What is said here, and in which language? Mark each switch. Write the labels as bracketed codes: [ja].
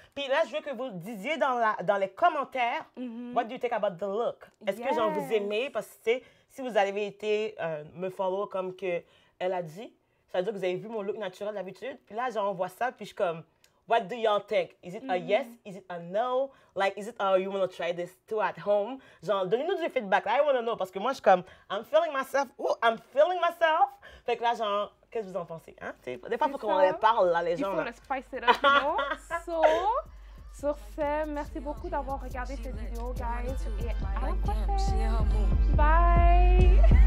[fr] Puis là, je veux que vous disiez dans les commentaires, [en] what do you think about the look? [fr] Est-ce que genre vous aimez? Parce que, tu sais, si vous avez été me follow comme que elle a dit, ça veut dire que vous avez vu mon look naturel d'habitude. Puis là, genre, on voit ça, puis je suis comme, [en] what do y'all think? Is it a yes? Is it a no? Like, is it you want to try this too at home? [fr] Genre, donnez-nous du feedback. [en] I want to know. [fr] Parce que moi, je suis comme, [en] I'm feeling myself. Oh, I'm feeling myself. [fr] Fait que là, genre, qu'est-ce que vous en pensez? Hein? Des fois, il faut qu'on les parle, là, les gens. Il faut le [en] spice it up, you know? [fr] Sur ce, merci beaucoup d'avoir regardé cette vidéo, guys. Et à la prochaine. Bye!